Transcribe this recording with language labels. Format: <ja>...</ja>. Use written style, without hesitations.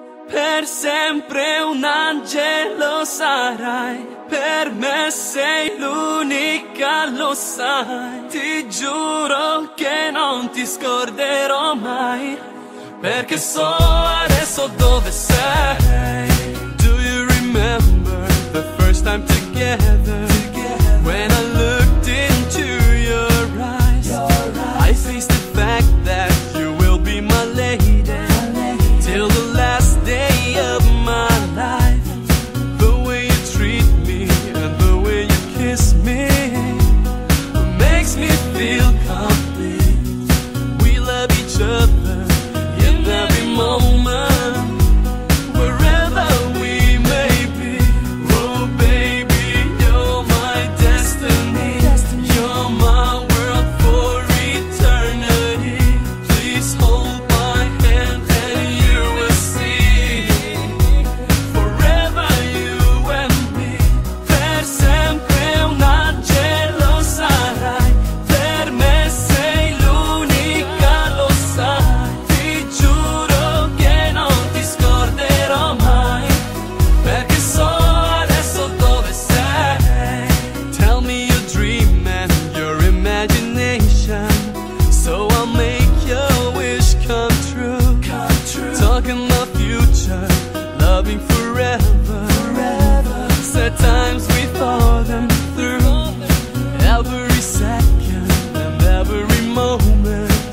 <it>Per sempre un angelo sarai, per me sei l'unica, lo sai. Ti giuro che non ti scorderò mai, perché so adesso dove sei.</it> <en>Do you remember the first time together? When I looked into your eyes, I faced the fact that you will be my lady till the last day of my life. The way you treat me and the way you kiss me makes me feel complete. We love each other in every moment, wherever we may be. Oh baby, you're my destiny, you're my world for eternity. Please hold my hand and you will see, forever you and me.</en> <it>Per sempre un angelo sarai, per me sei l'unica, lo sai. Ti giuro che non ti scorderò mai, perché so adesso dove sei.</it> <en>Tell me your dream and your imagination, so I'll make your wish come true. Talking the future, loving forever. Sad times we thought them through, every second and every moment.</en>